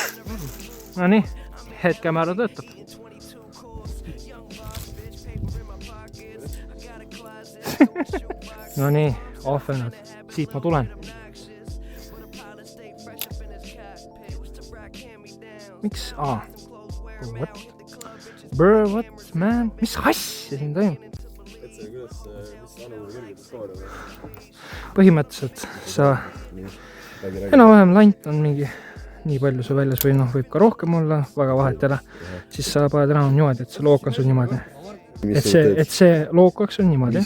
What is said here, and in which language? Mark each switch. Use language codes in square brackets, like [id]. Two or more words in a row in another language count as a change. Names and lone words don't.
[et] No nii, hetkemäära töötab. No nii, ahvenad. Siit ma tulen. Miks? [en] What? Bro, what, man? [et] Mis asja siin toimub? Et see, mis anu kõrged skoor on? Põhimõtteliselt sa... Enam-vähem lant on mingi nii palju su väljas või noh, võib ka rohkem olla, väga vahet ära. Siis sa paned enam niimoodi, et see look on sul niimoodi. Et see lookaks on niimoodi.